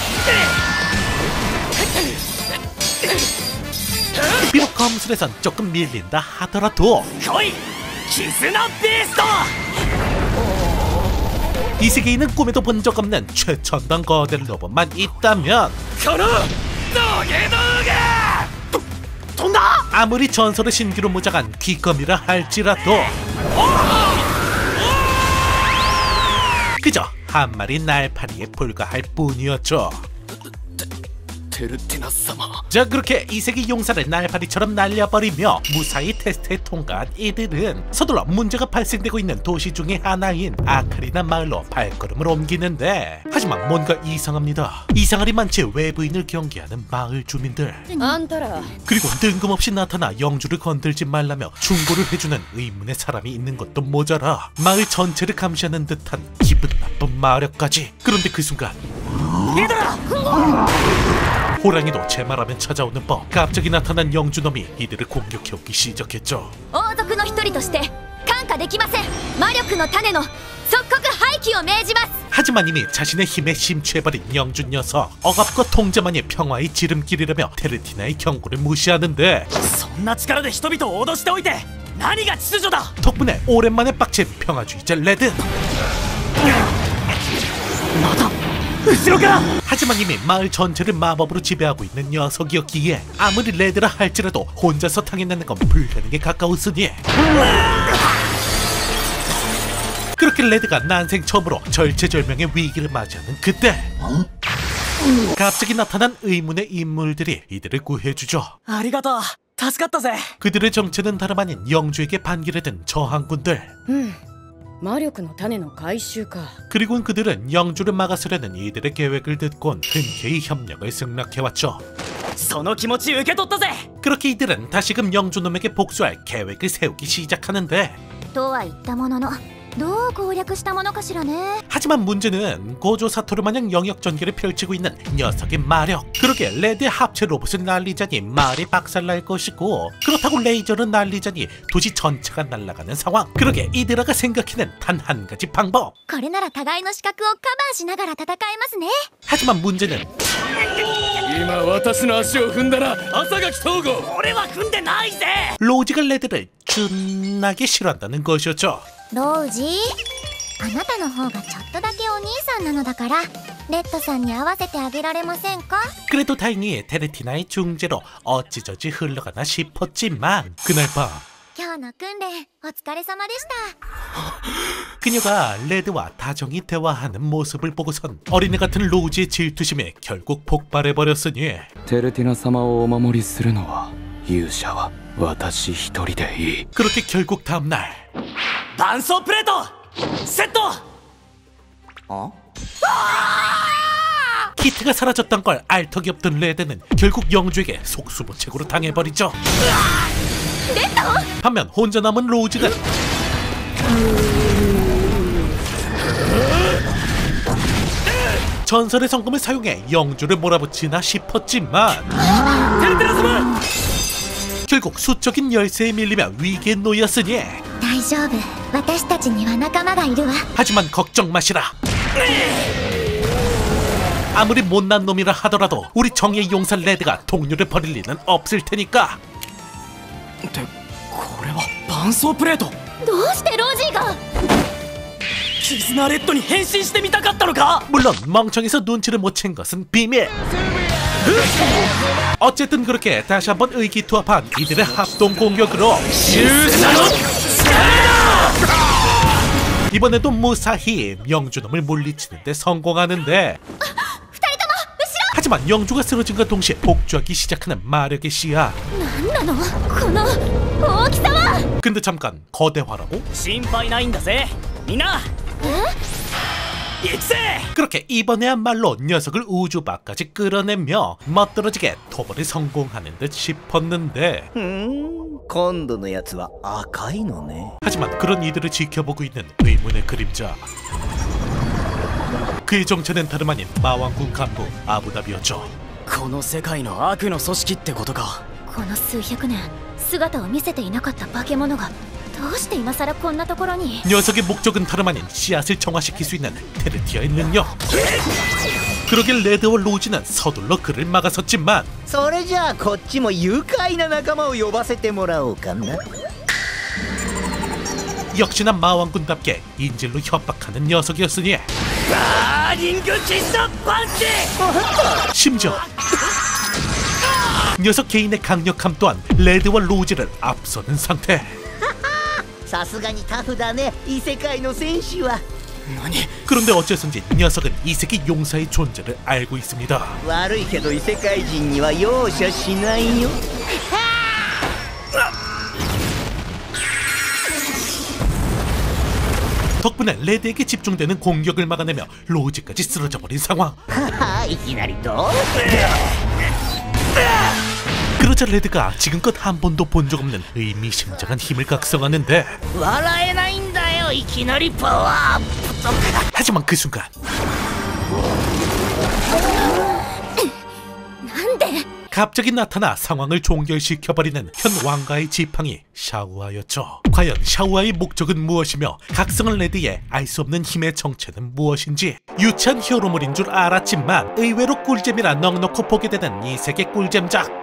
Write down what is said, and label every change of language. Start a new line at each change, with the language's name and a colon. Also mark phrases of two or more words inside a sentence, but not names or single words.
Korean: 비록 검술에선 조금 밀린다 하더라도
Japanese: 来い絆ビースト
Korean: 이 세계에는 꿈에도 본 적 없는 최첨단 거대 로봇만 있다면
Japanese: このドゲドゲ飛んだ
Korean: 아무리 전설의 신기로 무장한 귀검이라 할지라도 그저 한 마리 날파리에 불과할 뿐이었죠.
Japanese: テルティナ様。
Korean: 자, 그렇게 이세계 용사를 날파리처럼 날려버리며 무사히 테스트에 통과한 이들은 서둘러 문제가 발생되고 있는 도시 중의 하나인 아카리나 마을로 발걸음을 옮기는데 하지만 뭔가 이상합니다. 이상하리 많지 외부인을 경계하는 마을 주민들.
Japanese: あんたら
Korean: 그리고 뜬금없이 나타나 영주를 건들지 말라며 충고를 해주는 의문의 사람이 있는 것도 모자라 마을 전체를 감시하는 듯한 기분 나쁜 마력까지. 그런데 그 순간 호랑이도 제 말하면 찾아오는 법. 갑자기 나타난 영주놈이 이들을 공격해오기 시작했죠.
Japanese: 王族の一人として看過できません魔力の種の即刻廃棄を命じます
Korean: 하지만 이미 자신의 힘에 심취해버린 영주 녀석. 억압과 통제만이 평화의 지름길이라며 테르티나의 경고를 무시하는데
Japanese: そんな力で人々を脅しておいて何が秩序だ
Korean: 덕분에 오랜만에 빡친 평화주의자 레드.
Japanese: 後ろから
Korean: 하지만 이미 마을 전체를 마법으로 지배하고 있는 녀석이었기에 아무리 레드라 할지라도 혼자서 당해내는 건 불가능에 가까웠으니 그렇게 레드가 난생 처음으로 절체절명의 위기를 맞이하는 그때 갑자기 나타난 의문의 인물들이 이들을 구해주죠.
Japanese: ありがとう助かったぜ
Korean: 그들의 정체는 다름 아닌 영주에게 반기를 든 저항군들.
Japanese: 魔力の種の回収か。
Korean: 그리고는 그들은 영주를 막아서려는 이들의 계획을 듣곤 흔쾌히 협력을 승낙해왔죠.
Japanese: その気持ち受け取ったぜ。
Korean: 그렇게 이들은 다시금 영주놈에게 복수할 계획을 세우기 시작하는데
Japanese: とは言ったもののどう攻略したものかしらね。
Korean: 하지만 문제는 고조 사토르 마냥 영역 전개를 펼치고 있는 녀석의 마력. 그러게 레드의 합체 로봇을 날리자니 말이 박살날 것이고 그렇다고 레이저를 날리자니 도시 전체가 날아가는 상황. 그러게 이드라가 생각해낸 단 한 가지 방법.
Japanese: これなら互いの視覚をカバーしながら戦えますね。
Korean: 하지만 문제는
Japanese: 今私の足を踏んだら朝垣東郷。俺は踏んでないぜ。
Korean: 로지가 레드를 존나게 싫어한다는 것이었죠.
Japanese: ロウジ、あなたの方がちょっとだけお兄さんなのだからレッドさんに合わせてあげられませんか？
Korean: 그래도 다행히 테르티나의 중재로 어찌저찌 흘러가나 싶었지만 그날 밤
Japanese: 今日の訓練お疲れ様でした。
Korean: 그녀가 레드와 다정히 대화하는 모습을 보고선 어린애 같은 로지의 질투심에 결국 폭발해버렸으니
Japanese: テルティナ様をお守りするのは勇者は私一人でいい。
Korean: 그렇게 결국 다음날
Japanese: 伴走プレートセット。
Korean: 키트가 사라졌던 걸 알 턱이 없던 레드는 결국 영주에게 속수무책으로 당해버리죠. 반면 혼자 남은 로즈는 전설의 성검을 사용해 영주를 몰아붙이나 싶었지만
Japanese: テルティナ様。
Korean: 결국 수적인 열쇠에 밀리며 위기에 놓였으니
Japanese: 大丈夫、私たちには仲間がいるわ。
Korean: 하지만 걱정 마시라. 아무리 못난 놈이라 하더라도 우리 정의의 용사 레드가 동료를 버릴 리는 없을 테니까.
Japanese: ってこれは伴走プレート。どうしてロジーが？キズナレッドに変身してみたかったのか？
Korean: 물론 멍청해서 눈치를 못 챈 것은 비밀. 어쨌든 그렇게 다시 한번 의기투합한 이들의 합동 공격으로 이번에도 무사히 영주놈을 물리치는데 성공하는데 하지만 영주가 쓰러진과 동시에 복주하기 시작하는 마력의 씨앗.
Japanese: なんなのこの大きさは。
Korean: 근데 잠깐 거대화라고?
Japanese: 心配ないんだぜみんな。行くぜ。
Korean: 그렇게 이번에야말로 녀석을 우주 밖까지 끌어내며 멋들어지게 토벌에 성공하는 듯 싶었는데
Japanese: 今度のやつは赤いのね。
Korean: 하지만 그런 이들을 지켜보고 있는 의문의 그림자. 그의 정체는 다름 아닌 마왕군 간부 아부답이었죠.
Japanese: この世界の悪の組織ってことか。この数百年姿を見せていなかった化け物がどうして今さらこんなところに。
Korean: 녀석의 목적은 다름 아닌 씨앗을 정화시킬 수 있는 테르티아의 능력. 그러길 레드와 로지는 서둘러 그를 막아섰지만
Japanese: それじゃあこっちも愉快な仲間を呼ばせてもらおうかな。
Korean: 역시나 마왕군답게 인질로 협박하는 녀석이었으니
Japanese: バーニングキスのパンチ。
Korean: 심지어 녀석 개인의 강력함 또한 레드와 로지를 앞서는 상태.
Japanese: さすがにタフだね、異世界の戦士は。
Korean: 그런데 어째선지 녀석은 이세계 용사의 존재를 알고 있습니다.
Japanese: 悪いけど異世界人には容赦しないよ。
Korean: 덕분에 레드에게 집중되는 공격을 막아내며 로지까지 쓰러져 버린 상황.
Japanese: いきなりどう？
Korean: 그러자 레드가 지금껏 한 번도 본 적 없는 의미심장한 힘을 각성하는데
Japanese: 笑えないんだよ、いきなりパワーアップとか。
Korean: 하지만 그 순간
Japanese: なんで？
Korean: 갑자기 나타나 상황을 종결시켜버리는 현 왕가의 지팡이 샤우아였죠. 과연 샤우아의 목적은 무엇이며 각성한 레드의 알 수 없는 힘의 정체는 무엇인지 유치한 히어로물인 줄 알았지만 의외로 꿀잼이라 넉넉히 보게 되는 이 세계 꿀잼작.